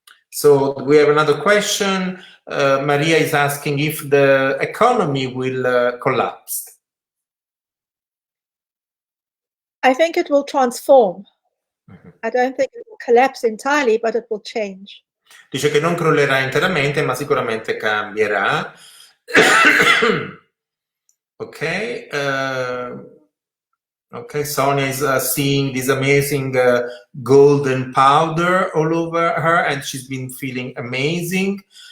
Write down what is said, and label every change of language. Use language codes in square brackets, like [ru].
[en] So we have another question. Maria is asking if the economy will collapse. I think it will transform. I don't think it will collapse entirely, but it will change. [it] Dice che non crollerà interamente, ma sicuramente cambierà. [en] Ok, okay, Sonia is seeing this amazing golden powder all over her, and she's been feeling amazing.